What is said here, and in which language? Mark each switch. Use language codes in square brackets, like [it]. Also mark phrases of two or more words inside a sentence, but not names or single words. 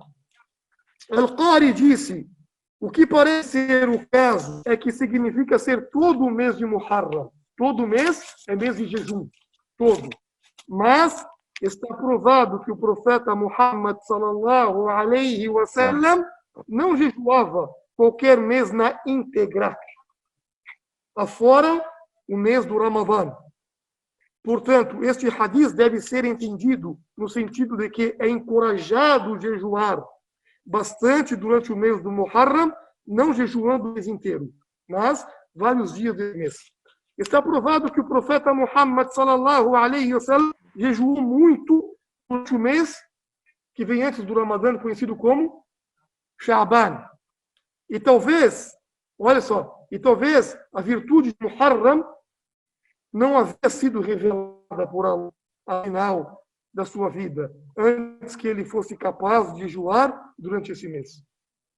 [pt] Al-Qari disse, o que parece ser o caso é que significa ser todo o mês de Muharram. Todo mês é mês de jejum. Todo. Mas está provado que o profeta Muhammad [ar] صلى الله عليه وسلم [pt] não jejuava qualquer mês na íntegra, afora o mês do Ramadã. Portanto, este hadith deve ser entendido no sentido de que é encorajado jejuar bastante durante o mês do Muharram, não jejuando o mês inteiro, mas vários dias do mês. Está provado que o profeta Muhammad [ar] صلى الله عليه وسلم [pt] jejuou muito durante o mês que vem antes do Ramadã, conhecido como Sha'ban. E talvez, olha só, a virtude de Muharram não havia sido revelada por Allah ao final da sua vida, antes que ele fosse capaz de jejuar durante esse mês.